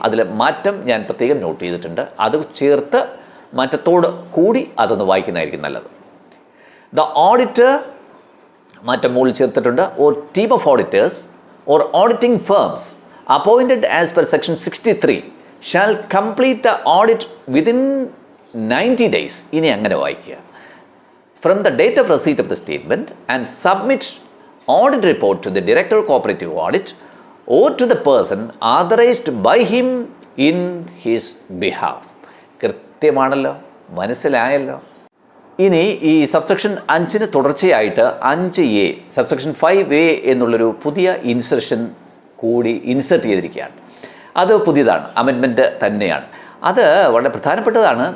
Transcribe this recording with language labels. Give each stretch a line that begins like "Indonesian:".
Malayalam: അതിൽ മാറ്റം ഞാൻ പ്രത്യേകം നോട്ട് ചെയ്തിട്ടുണ്ട്. അത് ചേർത്ത് മാറ്റത്തോട് കൂടി അതൊന്ന് വായിക്കുന്നതായിരിക്കും നല്ലത്.
English: the auditor
Malayalam: മാറ്റം മുകളിൽ ചേർത്തിട്ടുണ്ട്
English: Or team of auditors or auditing firms appointed as per section 63 shall complete the audit within 90 days.
Malayalam: ഇനി അങ്ങനെ വായിക്കുക.
English: From the date of receipt of the statement and submit audit report to the Director of Cooperative Audit or to the person authorized by him in his behalf.
Malayalam: കൃത്യമാണല്ലോ, മനസ്സിലായല്ലോ. ഇനി ഈ subsection 5 തുടർച്ചയായിട്ട് 5A subsection 5A എന്നുള്ളൊരു പുതിയ insertion കൂടി insert ചെയ്തിരിക്കുകയാണ്. അത് പുതിയതാണ്, അമെൻമെൻറ്റ് തന്നെയാണ്. അത് വളരെ പ്രധാനപ്പെട്ടതാണ്.